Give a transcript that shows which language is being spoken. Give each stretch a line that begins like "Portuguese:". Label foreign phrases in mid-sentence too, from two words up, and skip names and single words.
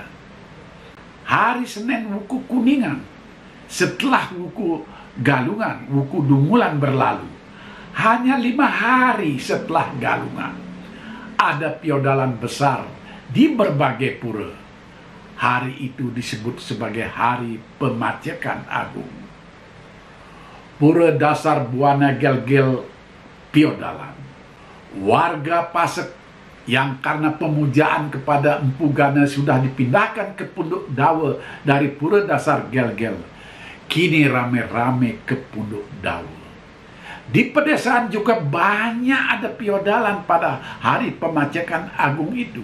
Indonesian: Hari Senin Wuku Kuningan, setelah Wuku Galungan, Wuku Dungulan berlalu, hanya 5 hari setelah Galungan, ada piodalan besar di berbagai pura. Hari itu disebut sebagai Hari Pemacekan Agung. Pura Dasar Buana Gel-Gel piodalan. Warga Pasek yang karena pemujaan kepada Empu Gana sudah dipindahkan ke Punduk Dawa dari Pura Dasar Gel-Gel, kini rame-rame ke Punduk Dawa. Di pedesaan juga banyak ada piodalan pada Hari Pemacekan Agung itu.